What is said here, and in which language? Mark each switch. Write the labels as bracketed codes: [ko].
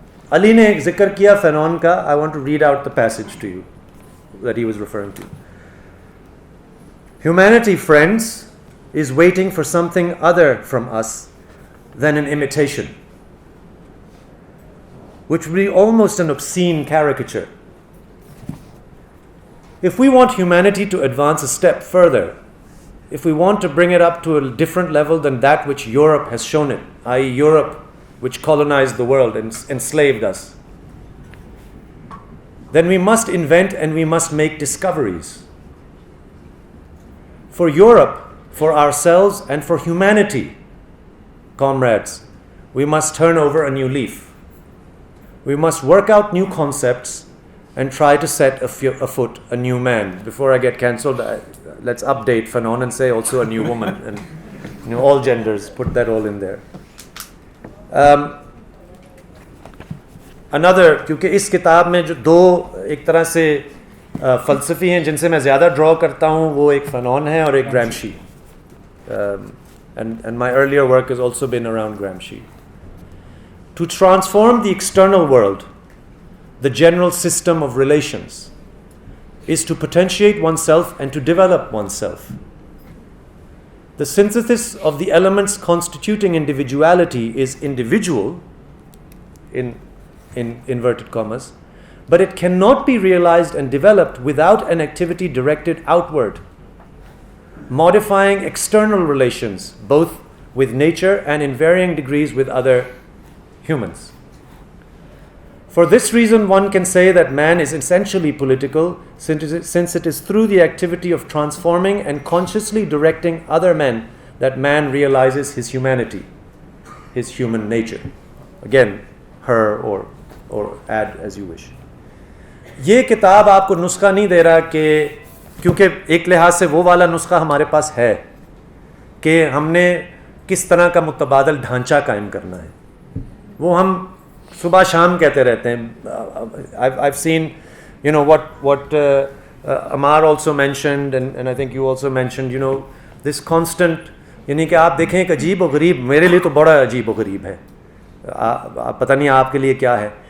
[ur] علی نے ایک ذکر کیا فینون کا. [en] I want to read out the passage to you that he was referring to. Humanity, friends, is waiting for something other from us than an imitation, which would be almost an obscene caricature. If we want humanity to advance a step further, if we want to bring it up to a different level than that which Europe has shown it, i.e. Europe which colonized the world and enslaved us, then we must invent and we must make discoveries. For Europe, for ourselves, and for humanity, comrades, we must turn over a new leaf. We must work out new concepts and try to set afoot a new man. Before I get cancelled, let's update Fanon and say also a new woman, and all genders, put that all in there. [ur] Another, کیونکہ اس کتاب میں جو دو ایک طرح سے فلسفی ہیں جن سے میں زیادہ ڈرا کرتا ہوں, وہ ایک فنون ہے اور ایک Gramsci. [en] And my earlier work has also been around Gramsci. To transform the external world, the general system of relations, is to potentiate oneself and to develop oneself. The synthesis of the elements constituting individuality is individual, in inverted commas, but it cannot be realized and developed without an activity directed outward, modifying external relations, both with nature and in varying degrees with other humans. For this reason, one can say that man is essentially political, since it is through the activity of transforming and consciously directing other men that man realizes his humanity, his human nature. Again, her or add as you wish. [ur] یہ کتاب آپ کو نسخہ نہیں دے رہا کہ, کیونکہ ایک لحاظ سے وہ والا نسخہ ہمارے پاس ہے کہ ہم نے کس طرح کا متبادل ڈھانچہ قائم کرنا ہے, وہ ہم صبح شام کہتے رہتے ہیں. [en] I've seen, what Ammar also mentioned, and I think you also mentioned, this constant, [ur] یعنی کہ آپ دیکھیں ایک عجیب و غریب, میرے لیے تو بڑا عجیب و غریب ہے, پتہ نہیں آپ کے لیے کیا ہے.